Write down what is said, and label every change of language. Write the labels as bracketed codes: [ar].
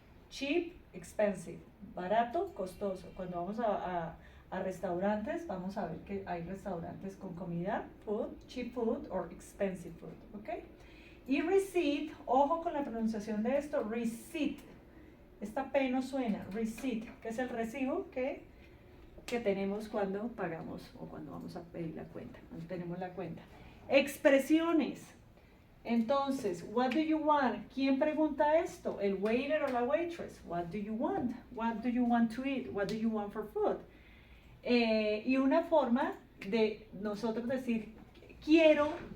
[en] Cheap, expensive. [es] Barato, costoso. Cuando vamos a restaurantes, vamos a ver que hay restaurantes con comida, [en] food, cheap food or expensive food. [es] ¿Ok? Y receipt, ojo con la pronunciación de esto, receipt. Esta P no suena, receipt, que es el recibo que tenemos cuando pagamos o cuando vamos a pedir la cuenta, cuando tenemos la cuenta. Expresiones. [en] Entonces, what do you want? [es] ¿Quién pregunta esto? ¿El waiter o la waitress? [en] What do you want? What do you want to eat? What do you want for food? [es] Y una forma de nosotros decir, quiero